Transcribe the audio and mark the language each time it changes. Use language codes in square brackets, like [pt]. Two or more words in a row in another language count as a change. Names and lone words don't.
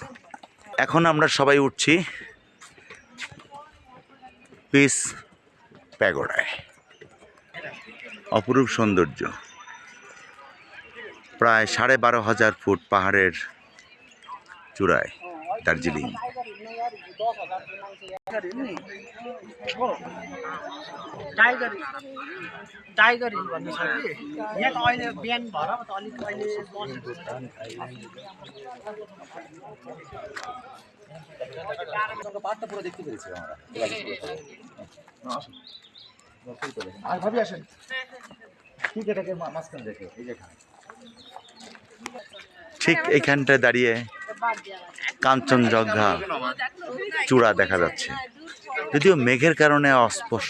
[bn] এখন আমরা সবাই উঠছি পিস প্যাগোডায়। অপরূপ সৌন্দর্য, প্রায় 12,500 ফুট পাহাড়ের চূড়ায় দার্জিলিং। [ne] टाइगर हिल भन्ने छ कि यहाँ त अहिले बिहान भएर त अलिक अहिले [bn] পাহাড়টা পুরো দেখতে পেরেছি আমরা। আর ভাবি আসেন, ঠিক এটাকে মাঝখানে দেখে এই যেখানে ঠিক এইখানটায় দাঁড়িয়ে কাঞ্চনজঙ্ঘা চূড়া দেখা যাচ্ছে, যদিও মেঘের কারণে অস্পষ্ট।